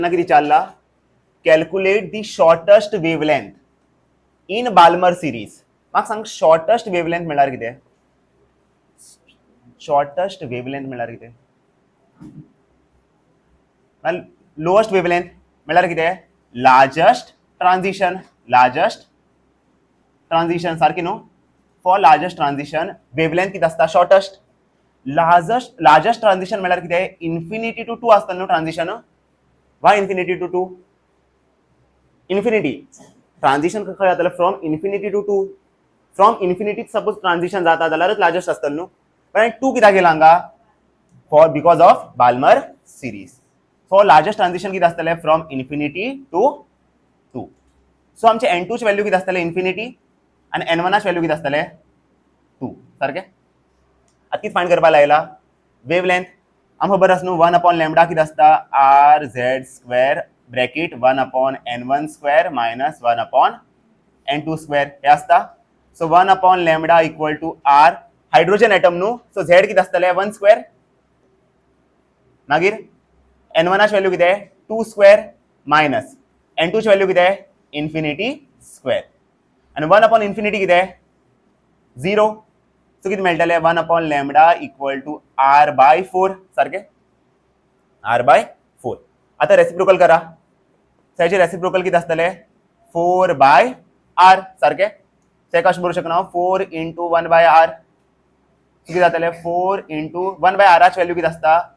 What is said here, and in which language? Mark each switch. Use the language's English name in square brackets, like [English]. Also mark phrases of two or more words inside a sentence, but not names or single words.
[Konkani] किती चालला [English] calculate the shortest wavelength in Balmer series [Konkani] म्हाका सांग [English] shortest wavelength [Konkani] म्हळ्यार कितें [English] shortest wavelength [Konkani] म्हळ्यार कितें [English] lowest wavelength [Konkani] म्हळ्यार कितें लार्जस्ट ट्रांजिशन सारकी न्हू [English] for largest transition wavelength [Konkani] कितें आसता [English] shortest largest transition [Konkani] म्हळ्यार कितें [English] infinity to 2 [Konkani] आसता न्हू [English] transition why infinity to [Konkani] 2 [English] infinity transition [Konkani] खंय जातलें [English] from infinity to 2 from infinity suppose transition [Konkani] जाता जाल्यारच लार्जस्ट आसतलें न्हू पण 2 कित्याक गेला हांगा [English] for because of Balmer series for largest transition [Konkani] कितें आसतलें [English] from infinity to 2 so [Konkani] आमचे n2 चे व्हॅल्यू कितें आसतलें इन्फिनिटी आनी n1 चे व्हॅल्यू कितें आसतलें 2 सारकें आतां कितें फायंड करपाक लायला वेवलेंथ आमकां खबर आसा न्हू 1/λ कितें आसता [English] RZ² bracket 1/n1 square minus 1/n2 square [Konkani] हे आसता [English] so 1/λ equal to R hydrogen atom [Konkani] न्हू सो Z कितें आसतलें 1 स्क्वेअर मागीर n1 चे व्हॅल्यू कितें [English] 2 square minus [Konkani] n2 चे व्हॅल्यू कितें [English] infinity square [Konkani] आनी 1/∞ कितें 0 सो कितें मेळटलें [English] 1/λ equal to R/4 [Konkani] सारकें R/4 आतां रेसिप्रोकल करा हेचे रेसिप्रोकल कितें आसतलें 4/r सारकें ते कशें बरोवंक शकना 4 × 1/r कितें जातलें 4 × 1/r ची व्हॅल्यू कितें आसता